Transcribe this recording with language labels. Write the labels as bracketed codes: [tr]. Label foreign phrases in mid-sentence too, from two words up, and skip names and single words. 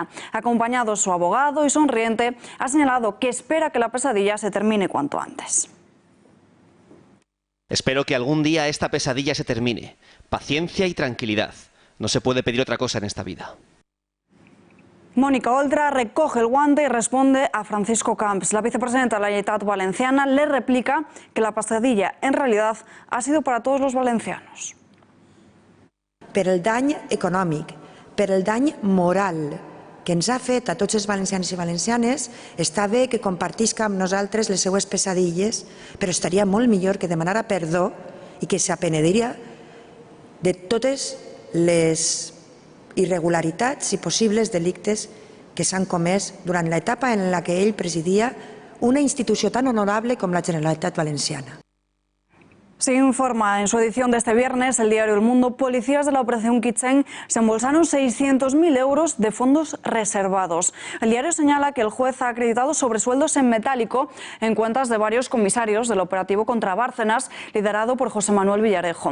[es] Acompañado su abogado y sonriente, ha señalado que espera que la pesadilla se termine cuanto antes. Espero que algún día esta pesadilla se termine. Paciencia y tranquilidad. No se puede pedir otra cosa en esta vida. Mónica Oltra recoge el guante y responde a Francisco Camps. La vicepresidenta de la Generalitat Valenciana le replica que la pesadilla en realidad ha sido para todos los valencianos. [ca] Per el dany econòmic, per el dany moral que ens ha fet a tots els valencians i valencianes. Està bé que compartisca amb nosaltres les seues pesadilles, però estaria molt millor que demanara perdó i que s'apenediria de totes les irregularitats i possibles delictes que s'han comès durant l'etapa en la que ell presidia una institució tan honorable com la Generalitat Valenciana. [es] Se informa en su edición de este viernes el diario El Mundo, policías de la Operación Kitchen se embolsaron 600.000 euros de fondos reservados. El diario señala que el juez ha acreditado sobresueldos en metálico en cuentas de varios comisarios del operativo contra Bárcenas, liderado por José Manuel Villarejo.